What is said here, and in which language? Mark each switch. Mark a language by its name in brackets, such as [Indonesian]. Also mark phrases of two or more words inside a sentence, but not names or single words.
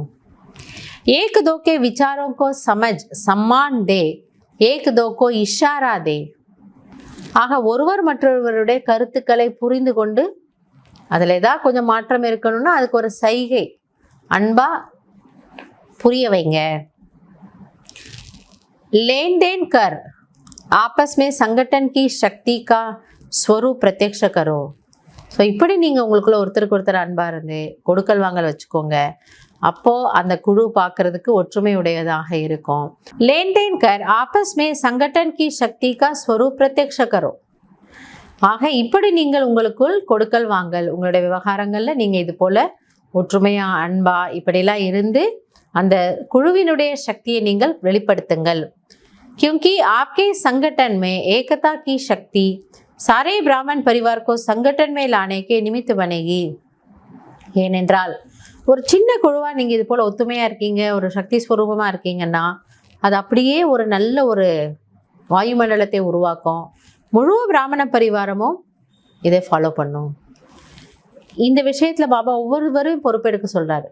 [Hindi] एक दूसरे विचारों को समझ सम्मान दे एक दूसरे को इशारा दे. [Tamil] ஆக ஒருவர் மற்றொருவருடைய கருத்துக்களை புரிந்து கொண்டு அதில் ஏதாவது கொஞ்சம் மாற்றம் இருக்கணும்னா அதுக்கு ஒரு சைகை அன்பா புரிய வைங்க. [Hindi] लेन-देन कर आपस में संगठन की शक्ति का स्वरूप प्रत्यक्ष करो. [Tamil] ஸோ இப்படி நீங்கள் உங்களுக்குள்ள ஒருத்தருக்கு ஒருத்தர் அன்பாக இருந்து கொடுக்கல் வாங்கல் வச்சுக்கோங்க. அப்போது அந்த குழு பார்க்கறதுக்கு ஒற்றுமை உடையதாக இருக்கும். [Hindi] लेन-देन कर आपस में संगठन की शक्ति का स्वरूप प्रत्यक्ष करो. [Tamil] ஆக இப்படி நீங்கள் உங்களுக்குள் கொடுக்கல் வாங்கல், உங்களுடைய விவகாரங்களில் நீங்கள் இது போல் ஒற்றுமையாக அன்பா இப்படிலாம் இருந்து அந்த குழுவினுடைய சக்தியை நீங்கள் வெளிப்படுத்துங்கள். [Hindi] क्योंकि आपके संगठन में एकता की शक्ति सारे ब्राह्मण परिवार को संगठन में लाने के निमित्त बनेगी. [Tamil] ஏனென்றால் ஒரு சின்ன குழுவாக நீங்கள் இது போல் ஒத்துமையாக இருக்கீங்க, ஒரு சக்தி ஸ்வரூபமாக இருக்கீங்கன்னா அது அப்படியே ஒரு நல்ல ஒரு வாயுமண்டலத்தை உருவாக்கும். முழு பிராமண பரிவாரமும் இதை ஃபாலோ பண்ணும். இந்த விஷயத்தில் பாபா ஒவ்வொருவரும் பொறுப்பெடுக்க சொல்கிறாரு.